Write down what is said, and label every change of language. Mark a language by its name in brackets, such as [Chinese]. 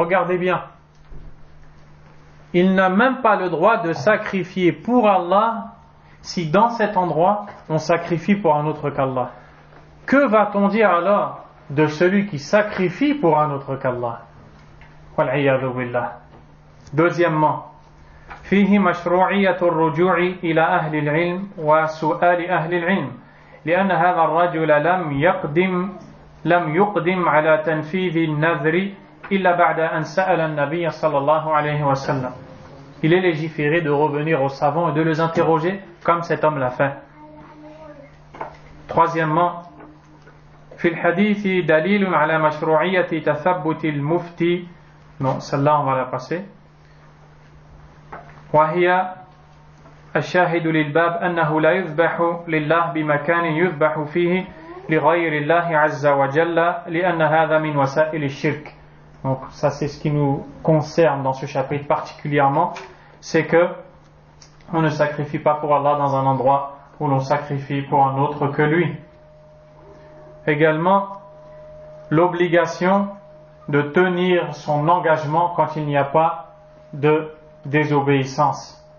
[French] Regardez bien, il n'a même pas le droit de sacrifier pour Allah si dans cet endroit on sacrifie pour un autre qu'Allah. Que va-t-on dire alors de celui qui sacrifie pour un autre qu'Allah? [Arabic] Wal'iyadhu billah. [French] Deuxièmement, [Arabic] فيه مشروعية الرجوع إلى أهل العلم وسؤال أهل العلم لأن هذا الرجل لم يقدم لم يقدم على تنفيذ النذر إلا بعد أن سأل النبي صلى الله عليه وسلم. [French] Il est légiféré de revenir aux savants et de les interroger comme cet homme l'a fait. Troisièmement, [Arabic] في الحديث دليل على مشروعية تثبت المفتي. [French] Non, celle-là on va la passer. [Arabic] وهي الشاهد للباب أنه لا يذبح لله بمكان يذبح فيه لغير الله عز وجل لأن هذا من وسائل الشرك. [French] Donc ça c'est ce qui nous concerne dans ce chapitre particulièrement, c'est que on ne sacrifie pas pour Allah dans un endroit où l'on sacrifie pour un autre que lui. Également, l'obligation de tenir son engagement quand il n'y a pas de désobéissance.